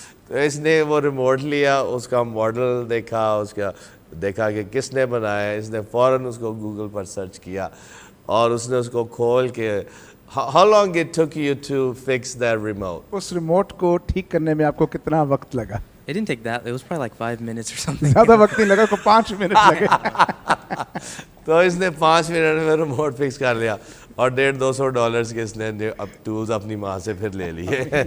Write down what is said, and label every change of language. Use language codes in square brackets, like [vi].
[ur] تو اس نے وہ ریموٹ لیا, اس کا ماڈل دیکھا, اس کا دیکھا کہ کس نے بنایا ہے, اس نے فوراً اس کو گوگل پر سرچ کیا اور اس نے اس کو کھول کے [en] How long it took you to fix that remote? [ur] اس remote کو ٹھیک کرنے میں آپ کو کتنا وقت لگا؟ [en] It didn't take that. It was probably like 5 minutes or something. [ur] زیادہ وقت نہیں لگا, کو 5 منٹ لگے. تو اس نے 5 منٹ میں ریموٹ فکس کر لیا اور $150 کے اس نے اب ٹولز اپنی ماں سے پھر لے لیے.